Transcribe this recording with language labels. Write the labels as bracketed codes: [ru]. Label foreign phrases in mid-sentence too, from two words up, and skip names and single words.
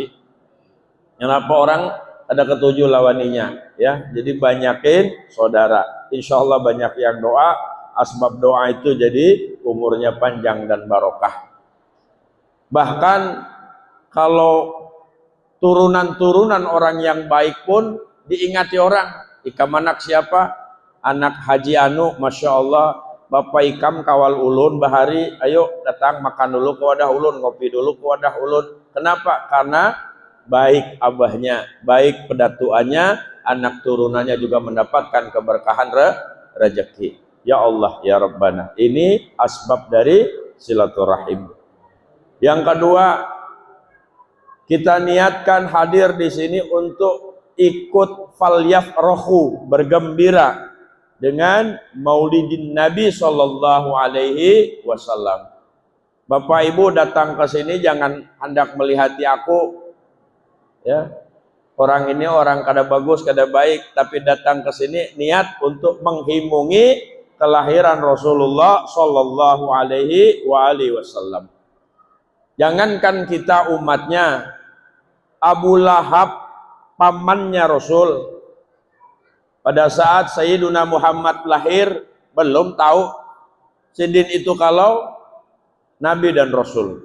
[id] Kenapa orang ada ketujuh lawaninya, ya. Jadi banyakin saudara, [ar] insya Allah [id] banyak yang doa, asbab doa itu jadi umurnya panjang dan barokah. Bahkan kalau turunan-turunan orang yang baik pun diingati orang. [bjn] Ikam anak siapa? Anak Haji Anu, [ar] Masya Allah, [bjn] Bapak Ikam kawal ulun bahari, ayo datang makan dulu ke wadah ulun, ngopi dulu ke wadah ulun. [id] Kenapa? Karena baik abahnya, baik pedatuannya, anak turunannya juga mendapatkan keberkahan rezeki. [ar] Ya Allah, ya Rabbana. [id] Ini asbab dari silaturahim. Yang kedua, kita niatkan hadir di sini untuk ikut falyafrahu, bergembira dengan [ar] Maulidin Nabi sallallahu alaihi wasallam. [id] Bapak Ibu datang ke sini jangan hendak melihati aku, ya. Orang ini orang kada bagus, kada baik, tapi datang ke sini niat untuk menghimungi kelahiran Rasulullah [ar] sallallahu alaihi wasallam. [id] Jangankan kita umatnya, Abu Lahab pamannya Rasul. Pada saat Sayyiduna Muhammad lahir, belum tahu Sidin itu kalau Nabi dan Rasul.